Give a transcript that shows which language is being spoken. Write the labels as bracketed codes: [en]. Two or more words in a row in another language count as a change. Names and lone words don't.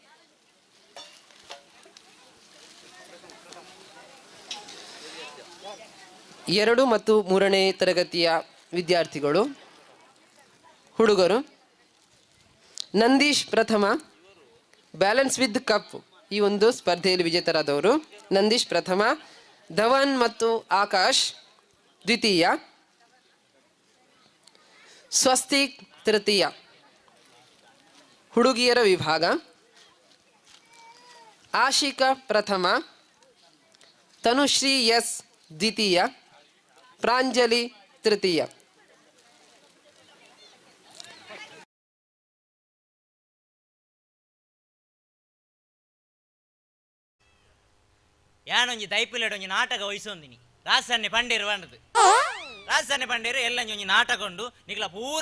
[kn] ಎರಡು ಮತ್ತು ಮೂರನೇ ತರಗತಿಯ ವಿದ್ಯಾರ್ಥಿಗಳು ಹುಡುಗರು ನಂದೀಶ್ ಪ್ರಥಮ, [en] balance with cup [kn] ಈ ಒಂದು ಸ್ಪರ್ಧೆಯಲ್ಲಿ ವಿಜೇತರಾದವರು ನಂದೀಶ್ ಪ್ರಥಮ, ಧವನ್ ಮತ್ತು ಆಕಾಶ್ ದ್ವಿತೀಯ, ಸ್ವಸ್ತಿಕ್ ತೃತೀಯ. ಹುಡುಗಿಯರ ವಿಭಾಗ ಆಶಿಕಾ ಪ್ರಥಮ, ತನುಶ್ರೀ ಎಸ್ ದ್ವಿತೀಯ, ಪ್ರಾಂಜಲಿ ತೃತೀಯ. [tcy] ಯಾನೊಂಜಿ ದೈಪಿಲೆಡ್ ಒಂಜಿ ನಾಟಕ ವಹಿಸೊಂದಿನಿ ರಾಸನ್ನೆ ಪಂಡೇರು ಬಂಡದು ರಾಸನ್ನೆ ಪಂಡೇರು ಎಲ್ಲ ಒಂಜಿ ನಾಟಕ ಉಂಡು ನಿಕ್ಲ ಪೂರ